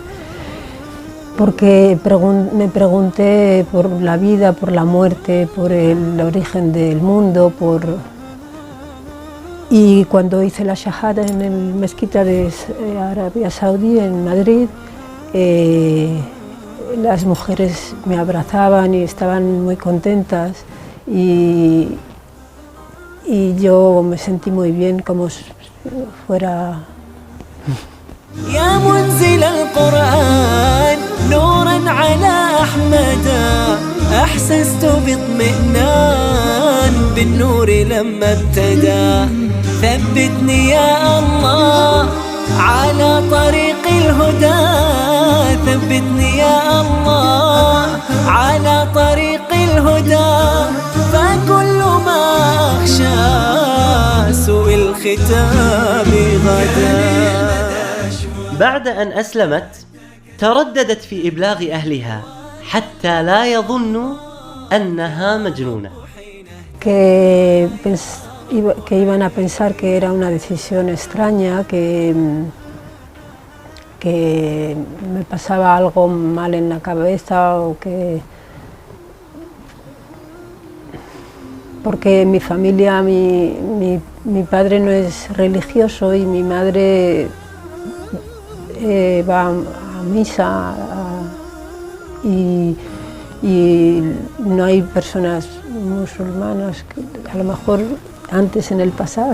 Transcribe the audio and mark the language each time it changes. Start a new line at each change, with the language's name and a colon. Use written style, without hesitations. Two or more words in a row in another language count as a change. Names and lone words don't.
Spanish: Porque me pregunté por la vida, por la muerte, por el origen del mundo, y cuando hice la shahada en el mezquita de Arabia Saudí, en Madrid, las mujeres me abrazaban y estaban muy contentas y yo me sentí muy bien, como si fuera...
Arabic: يا منزل القرآن نورا على أحمدا أحسست باطمئنان بالنور لما ابتدى ثبتني يا الله على طريق الهدى ثبتني يا الله على طريق الهدى فكل ما أخشى سوء الختام غدا. بعد أن أسلمت ترددت في إبلاغ أهلها حتى لا يظنوا أنها مجنونة.
Spanish: Que iban a pensar que era una decisión extraña, que me pasaba algo mal en la cabeza o que... Porque mi familia, mi padre no es religioso y mi madre va a misa y no hay personas musulmanas, a lo mejor antes en el pasado.